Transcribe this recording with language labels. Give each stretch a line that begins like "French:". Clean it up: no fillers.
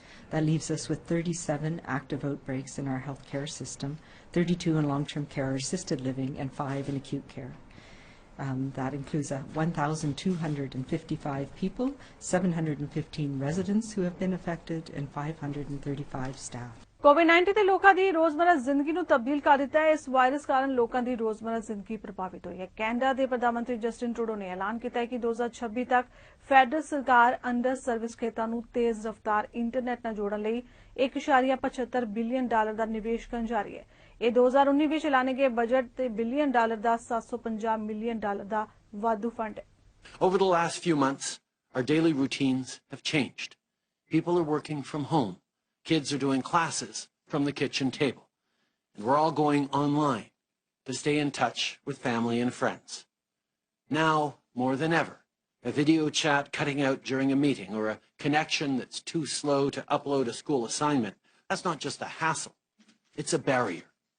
English: That leaves us with 37 active outbreaks in our healthcare system, 32 in long-term care or assisted living, and 5 in acute care. That includes 1,255 people, 715 residents who have been affected, and 535 staff.
Punjabi: कोविड-19 ਤੇ ਲੋਕਾਂ ਦੀ ਰੋਜ਼ਮਰਾ ਜ਼ਿੰਦਗੀ ਨੂੰ ਤਬਦੀਲ ਕਰ ਦਿੱਤਾ ਹੈ। ਇਸ ਵਾਇਰਸ ਕਾਰਨ ਲੋਕਾਂ ਦੀ ਰੋਜ਼ਮਰਾ ਜ਼ਿੰਦਗੀ ਪ੍ਰਭਾਵਿਤ ਹੋਈ ਹੈ। ਕੈਨੇਡਾ ਦੇ ਪ੍ਰਧਾਨ ਮੰਤਰੀ ਜਸਟਿਨ ਟਰੂਡੋ ਨੇ ਐਲਾਨ ਕੀਤਾ ਹੈ ਕਿ 2026 ਤੱਕ ਫੈਡਰਲ ਸਰਕਾਰ ਅੰਡਰ ਸਰਵਿਸ ਖੇਤਰਾਂ ਨੂੰ ਤੇਜ਼ ਰਫ਼ਤਾਰ ਇੰਟਰਨੈਟ ਨਾਲ ਜੋੜਨ ਲਈ $1.75 ਬਿਲੀਅਨ ਦਾ ਨਿਵੇਸ਼ ਕਰਨ ਜਾ ਰਹੀ ਹੈ। ਇਹ 2019 ਵਿੱਚ ਐਲਾਨੇ ਗਏ ਬਜਟ ਤੇ ਬਿਲੀਅਨ ਡਾਲਰ ਦਾ $750 ਮਿਲੀਅਨ ਦਾ ਵਾਧੂ ਫੰਡ ਹੈ।
English: Over the last few months, our daily routines have changed. People are working from home. Kids are doing classes from the kitchen table. And we're all going online to stay in touch with family and friends. Now, more than ever, a video chat cutting out during a meeting or a connection that's too slow to upload a school assignment, that's not just a hassle, it's a barrier.